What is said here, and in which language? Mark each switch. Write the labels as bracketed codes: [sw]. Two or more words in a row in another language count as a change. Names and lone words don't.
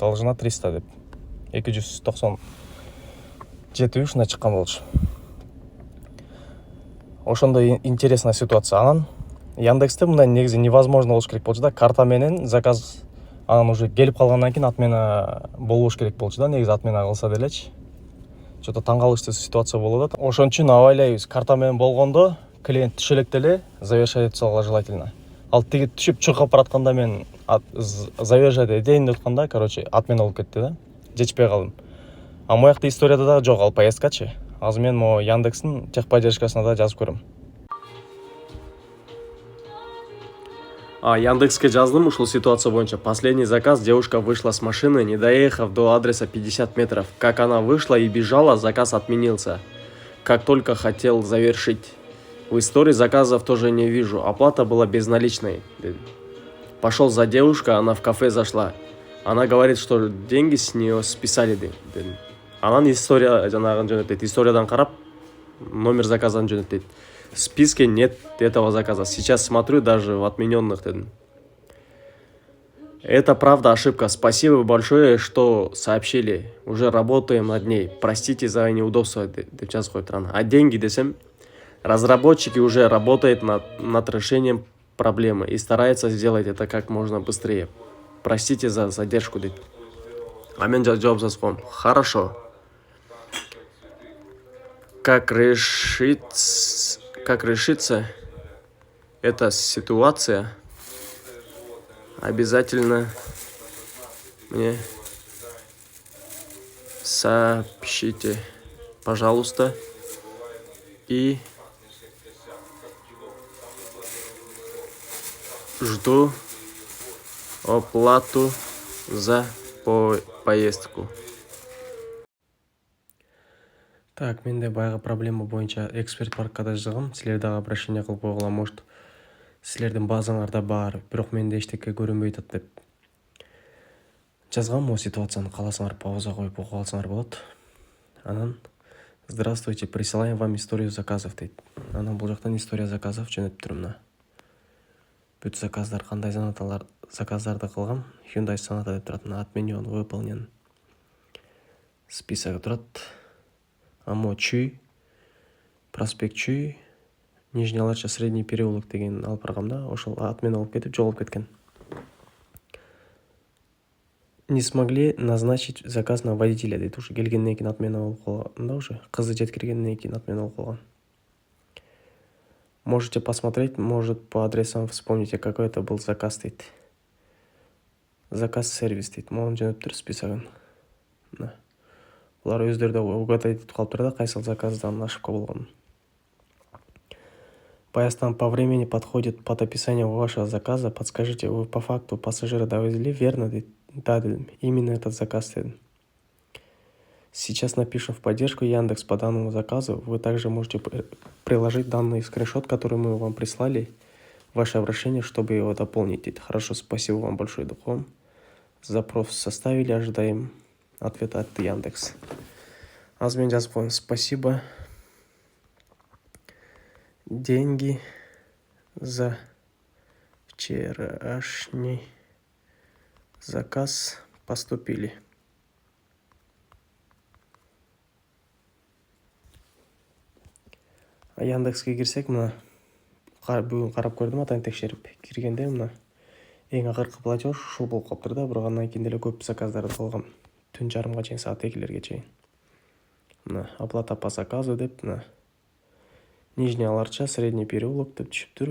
[ky] Должна 300 деп. 297 ушундай чыккан болчу. [ru] Ошондой интересная ситуация. [ky] Анан Яндексте мындай негизи невозможно болуш керек болчу да. Карта менен заказ анан уже келип калгандан кийин отмена болбош керек болчу да. Негизи отмена кылса делечи. Что-то таң калыштуу ситуация болуп атат. Ошон үчүн абайлайбыз. Карта менен болгондо клиент түшө электе эле завершать этип салгыла желательно. Ал тиги түшүп чуркап баратканда мен завершать этейин деп атканда, отмена болуп кетти да. Жетишпей калдым. Моякта историяда да жок ал поездкачы. Азыр мен могу Яндекстин техподдержкасына да жазып көрөм. Яндекске жаздым ушул ситуация боюнча. [ru] Последний заказ: девушка вышла с машины, не доехав до адреса 50 метров. Как она вышла и бежала, заказ отменился. Как только хотел завершить. В истории заказов тоже не вижу. Оплата была безналичной. Пошел за девушкой, она в кафе зашла. Она говорит, что деньги с нее списали. [ky] Анан история жанагын жөнөтөйт. Историядан карап номер заказан жөнөтөйт. [ru] В списке нет этого заказа. Сейчас смотрю даже в отмененных. Это правда ошибка. Спасибо большое, что сообщили. Уже работаем над ней. Простите за неудобство. А деньги десем? Разработчики уже работают над решением проблемы и стараются сделать это как можно быстрее. Простите за задержку. [ky] Мен жооп жазгам. [ru] Хорошо. Как решится эта ситуация, обязательно мне сообщите, пожалуйста, и жду оплату за поездку. Так, [ky] мен де баягы проблема боюнча эксперт паркка да жазгам. Силер дагы обращение кылып койгула, может силердин базаңарда бар, бирок менде эчтеке көрүнбөй атат деп жазгам. Могу ситуацияны кааласаңар пауза коюп окуп алсаңар болот. [ru] Анан здравствуйте, присылаем вам историю заказов дейт. [ky] Анан бул жактан [ru] история заказов [ky] жөнөтүп турмун. Бүт заказдар, кандай заказдарды кылгам. Hyundai Sonata деп турат. [ru] Отменен, выполнен. Список [ky] турат. Чүй, проспект Чүй, Нижний Аларча, Средний переулок деген алып баргамда, ошол отмена болуп кетип жоголуп кеткен. [ru] Не смогли назначить заказ на водителя дейт. [ky] Уже келгенден кийин отмена болуп калганда, уже кызы жеткиргенден кийин отмена болуп калган. [ru] Можете посмотреть, может по адресам вспомните, какой это был заказ дейт. Заказ сервис дейт. [ky] Могу жөнөптүр списогун. Булар өздөрү да угадать этип калыптыр да, кайсыл заказдан ошибка болгонун. [ru] Поезддан по времени подходит под описание вашего заказа. Подскажите, вы по факту пассажира довезли, верно? Да, именно этот заказ. Сейчас напишем в поддержку Яндекс по данному заказу. Вы также можете приложить данный скриншот, который мы вам прислали, ваше обращение, чтобы его дополнить. Хорошо, спасибо вам большое, Духом. Запрос составили, ожидаем ответа от Яндекс. [ky] Азмен жазып, спасибо. [ru] Деньги за вчерашний заказ поступили. [ky] Яндекске кирсек, мына бүгүн карап көрдүм, атайын текшерип киргенде мына эң акыркы платеж ушул болуп калыптыр да, бирок андан кийин деле көп заказдарды кылгам. Түн жарымга чейин, саат 2-лерге чейин. Мына [ru] оплата по заказу [ky] деп, мына Нижний Аларча, Средний переулок деп түшүптүр.